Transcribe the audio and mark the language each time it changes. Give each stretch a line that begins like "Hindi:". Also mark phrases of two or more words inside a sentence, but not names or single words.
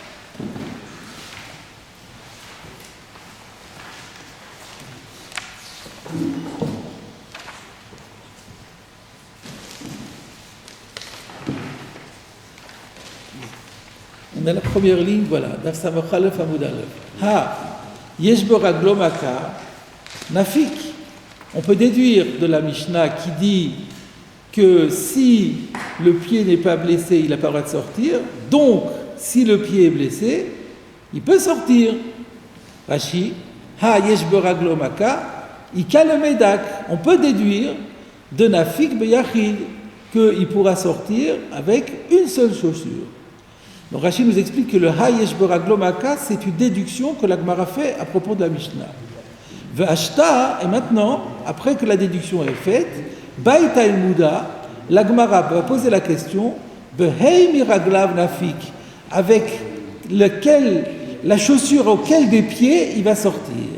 French: On a la première ligne, voilà.
Hebrew: דף ס"א עמוד א'. הא, יש ברגלו מכה, נפיק.
French: On peut déduire de la Mishnah qui dit que si le pied n'est pas blessé, il n'a pas le droit de sortir. Donc, si le pied est blessé, il peut sortir.
Hebrew: רש"י, הא יש ברגלו מכה, איכא למידק.
French: On peut déduire de
Hebrew: נפיק ביחיד
French: qu'il pourra sortir avec une seule chaussure. Donc Rashi nous explique que le
Hebrew: הא יש ברגלו מכה,
French: c'est une déduction que la Gemara fait à propos de la Mishnah. Ve'ashta, et maintenant, après que la déduction est faite, Baïta el Mouda, la Gemara va poser la question,
Hebrew: בהי מרגליו נפיק,
French: avec lequel, la chaussure auquel des pieds il va sortir.